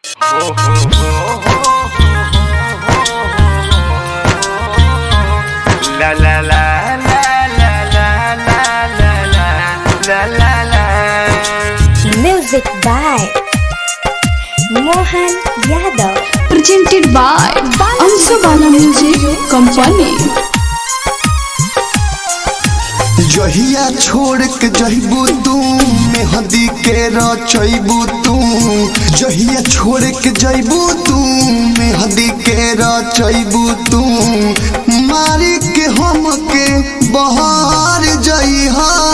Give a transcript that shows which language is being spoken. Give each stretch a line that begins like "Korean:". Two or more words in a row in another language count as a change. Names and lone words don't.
English: La la la la la la la la la la. Music by Mohan Yadav. Presented by Ansabala Music Company.
Bhojpuri: जहिया छोड़ के जहिबू तू मेहंदी के रचैबू तू जहिया छोड़ के जइबू तू मेहंदी के रचैबू तू मारी के हम के बहार जइहा